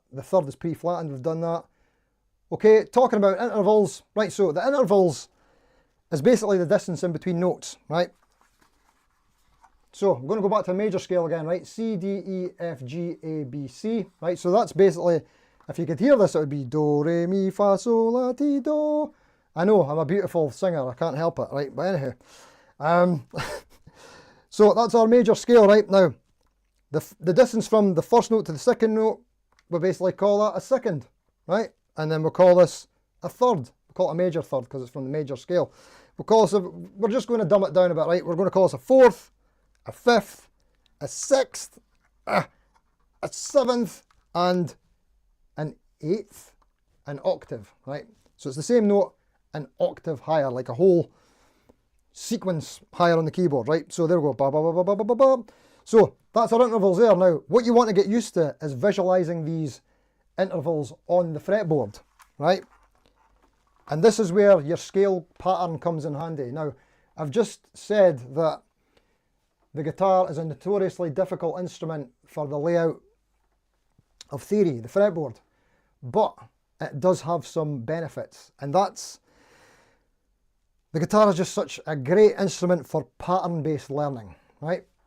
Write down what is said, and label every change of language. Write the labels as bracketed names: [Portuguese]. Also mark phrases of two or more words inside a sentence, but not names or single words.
[English] The third is pre-flattened, we've done that. Okay, talking about intervals. Right, so the intervals is basically the distance in between notes, right? So I'm going to go back to a major scale again, right? C, D, E, F, G, A, B, C, right? So that's basically, if you could hear this, it would be do, re, mi, fa, sol, la, ti, do. I know, I'm a beautiful singer, I can't help it, right? But anyhow, so that's our major scale, right? Now, the distance from the first note to the second note, we basically call that a second, right? And then we'll call this a third. We'll call it a major third because it's from the major scale. We'll call this we're just going to dumb it down a bit, right? We're going to call this a fourth, a fifth, a sixth, a seventh, and an eighth, an octave, right? So it's the same note, an octave higher, like a whole sequence higher on the keyboard, right? So there we go, ba ba ba ba ba ba ba ba. So that's our intervals there. Now, what you want to get used to is visualizing these intervals on the fretboard, right? And this is where your scale pattern comes in handy. Now, I've just said that the guitar is a notoriously difficult instrument for the layout of theory, the fretboard, but it does have some benefits, and that's the guitar is just such a great instrument for pattern-based learning, right?